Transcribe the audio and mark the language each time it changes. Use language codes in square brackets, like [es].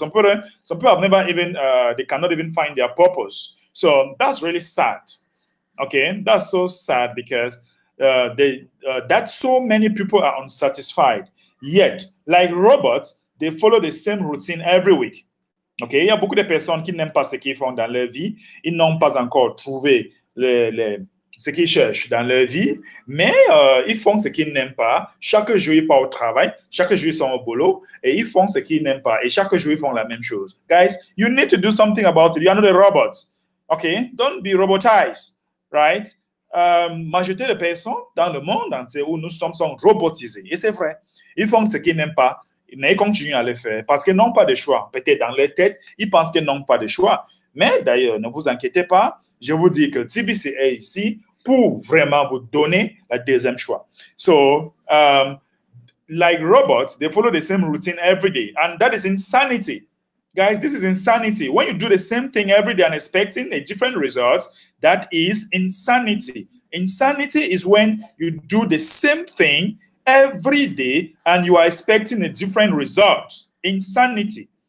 [en] Some people have never even, they cannot even find their purpose. So that's really sad. Okay, that's so sad, because that so many people are unsatisfied. Yet, like robots, they follow the same routine every week. [fr] Okay, il y a beaucoup de personnes qui n'aiment pas ce qu'ils font dans leur vie. Ils n'ont pas encore trouvé ce qu'ils cherchent dans leur vie, mais ils font ce qu'ils n'aiment pas. Chaque jour, ils partent au travail. Chaque jour, ils sont au boulot et ils font ce qu'ils n'aiment pas. Et chaque jour, ils font la même chose. [en] Guys, you need to do something about it. You are not a robot. Okay? Don't be robotized. Right? [fr] Majorité de personnes dans le monde entier où nous sommes sont robotisés. Et c'est vrai. Ils font ce qu'ils n'aiment pas, mais ils continuent à le faire parce qu'ils n'ont pas de choix. Peut-être dans leur tête, ils pensent qu'ils n'ont pas de choix. Mais d'ailleurs, ne vous inquiétez pas. Je vous dis que TBC est ici pour vraiment vous donner la deuxième choix. [en] So, like robots, they follow the same routine every day. And that is insanity. Guys, this is insanity. When you do the same thing every day and expecting a different result, that is insanity. Insanity is when you do the same thing every day and you are expecting a different result. Insanity.